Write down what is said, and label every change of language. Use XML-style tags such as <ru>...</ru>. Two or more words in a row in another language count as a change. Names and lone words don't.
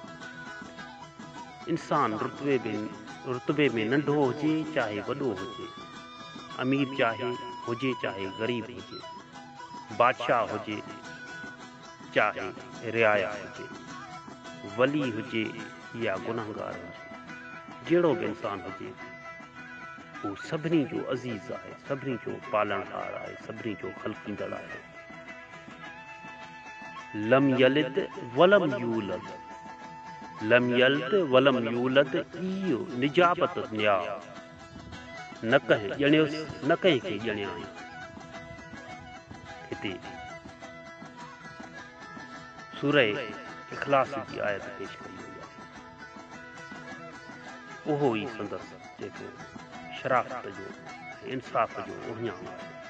<sd>इंसान रुतबे में नंढो हुजे चाहे वॾो हुजे, अमीर चाहे हुजे चाहे ग़रीब हुजे, बादशाह हुजे चाहे रियाया हुजे, वली हुजे या गुनहगार हुजे, जहिड़ो बि इंसान हुजे, हू सभिनी जो अज़ीज़ आहे, सभिनी जो पालणहार आहे, सभिनी जो ख़लकींदड़ आहे।</sd> <ar>لم يلد ولم يولد، لم يلد ولم يولد,</ar> <sd>इहो निजाबत न्या, न कंहिं ॼणियोसि न कंहिंखे ॼणियाई। हिते सूरह इख़लास जी आयत पेश कई वई आहे। उहो ई संदसि जेको शराफ़त जो इंसाफ़ जो उहियाम आहे।</sd>